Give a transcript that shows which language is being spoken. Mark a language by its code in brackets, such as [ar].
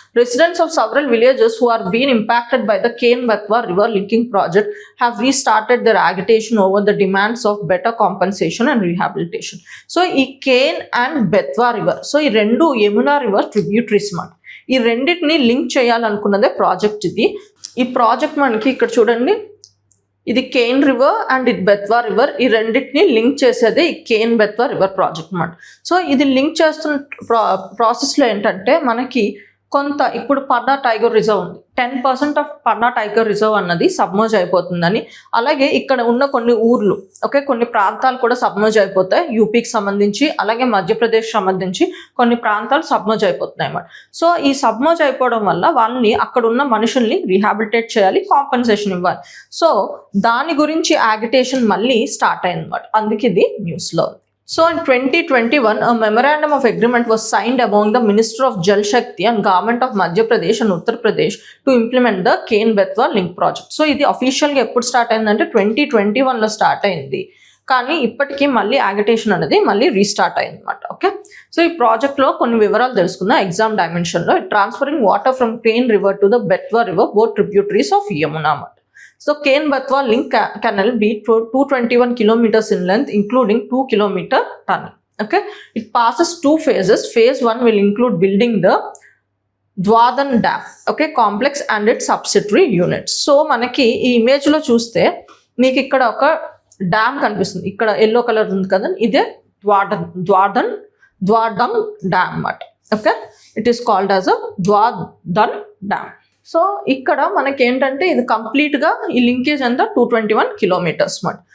[en] Residents of several villages who are being impacted by the Ken Betwa river linking project have restarted their agitation over the demands of better compensation and rehabilitation. [te] So ఈ Kane and Betwa river, so ఈ రెండు Yamuna river tributaries మాట. ఈ రెండింటిని link చేయాలనుకున్నదే project ఇది. ఈ project మనకి ఇక్కడ చూడండి, ఇది కేన్ రివర్ అండ్ ఇది బెత్వా రివర్, ఈ రెండింటిని లింక్ చేసేదే ఈ కేన్ బెత్వా రివర్ ప్రాజెక్ట్ అన్నమాట. సో ఇది లింక్ చేస్తున్న ప్రాసెస్లో ఏంటంటే మనకి కొంత ఇప్పుడు పన్నా టైగర్ రిజర్వ్ ఉంది, 10% ఆఫ్ పన్నా టైగర్ రిజర్వ్ అన్నది సబ్మర్జ్ అయిపోతుందని, అలాగే ఇక్కడ ఉన్న కొన్ని ఊర్లు కొన్ని ప్రాంతాలు కూడా సబ్మర్జ్ అయిపోతాయి. యూపీకి సంబంధించి అలాగే మధ్యప్రదేశ్ సంబంధించి కొన్ని ప్రాంతాలు సబ్మర్జ్ అయిపోతున్నాయి అన్నమాట. సో ఈ సబ్మర్జ్ అయిపోవడం వల్ల వాళ్ళని అక్కడ ఉన్న మనుషుల్ని రీహాబిలిటేట్ చేయాలి, కాంపెన్సేషన్ ఇవ్వాలి. సో దాని గురించి యాగిటేషన్ మళ్ళీ స్టార్ట్ అయింది అన్నమాట. అందుకే ఇది న్యూస్లో ఉంది. [en] So in 2021, a memorandum of agreement was signed among the Minister of Jal Shakti and Government of Madhya Pradesh and Uttar Pradesh to implement the Ken Betwa link project. [te] So ఇది official గా ఎప్పుడు start అయిందంటే 2021 లో start అయింది, కానీ ఇప్పటికీ మళ్ళీ యాగిటేషన్ అనేది మళ్ళీ రీస్టార్ట్ అయింది అనమాట. [en] okay, [te] సో ఈ ప్రాజెక్ట్ లో కొన్ని వివరాలు తెలుసుకుందాం. [en] Exam dimension లో transferring water from Ken river to the Betwa river both tributaries of Yamuna. So Ken Betwa link canal be 221 kilometers in length, including 2 kilometer tunnel. Okay, it passes two phases. Phase 1 will include building the Dwadhan Dam, complex and its subsidiary units. [te] So మనకి ఈ image లో చూస్తే మీకు ఇక్కడ ఒక dam కనిపిస్తుంది, ఇక్కడ yellow colour ఉంది కదా, ఇదే ద్వార్ధన్ డ్యామ్ అన్నమాట. [en] Okay, it is called as a Dwardhan dam. [te] So ఇక్కడ మనకి ఏంటంటే ఇది కంప్లీట్గా ఈ లింకేజ్ అంతా 221 కిలోమీటర్స్ మాట.